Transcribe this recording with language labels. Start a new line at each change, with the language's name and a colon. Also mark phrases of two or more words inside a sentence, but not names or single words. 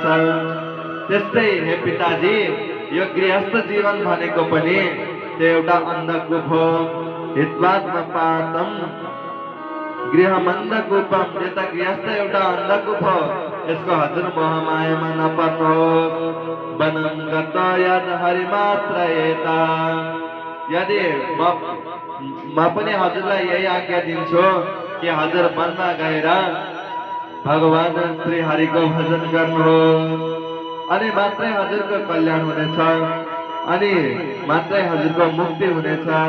Nepali: त्यस्तै हे पिताजी, यो गृहस्थ जीवन भनेको पनि त्यो एउटा अन्धकूप हो।
Sanskrit: हित्वात्मपातं गृहमन्धकूपम्।
Nepali: यो त गृहस्थ एउटा अन्धकूप हो, यसको हजुर मोहमायामा नपर्नुहोस्।
Sanskrit: वनं गतो यद् हरिमाश्रयेत।
Nepali: यदि म पनि हजुरलाई यही आज्ञा दिन्छु कि हजुर वनमा गएर भगवान श्री हरिको भजन गर्नुहोस्, अनि मात्रै हजुरको कल्याण हुनेछ, अनि मात्रै हजुरको मुक्ति हुनेछ।